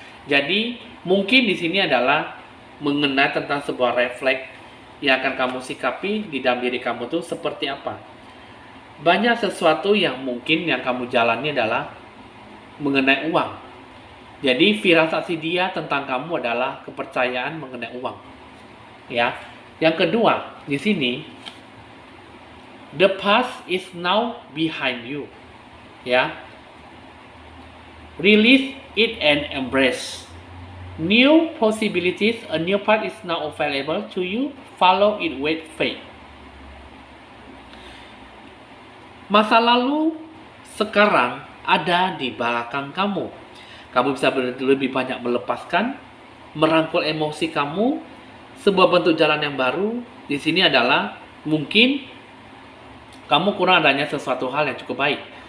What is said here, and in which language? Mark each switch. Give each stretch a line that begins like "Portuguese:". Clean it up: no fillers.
Indonesian: Jadi mungkin di sini adalah mengenai tentang sebuah refleks yang akan kamu sikapi di dalam diri kamu tuh seperti apa. Banyak sesuatu yang mungkin yang kamu jalani adalah mengenai uang. Jadi firasat si dia tentang kamu adalah kepercayaan mengenai uang. Ya. Yang kedua, di sini
English: the past is now behind you. Ya. Release it and embrace new possibilities. A new path is now available to you. Follow it with faith.
Indonesian: Masa lalu sekarang ada di belakang kamu. Kamu bisa lebih banyak melepaskan, merangkul emosi kamu. Sebuah bentuk jalan yang baru di sini adalah mungkin kamu kurang adanya sesuatu hal yang cukup baik.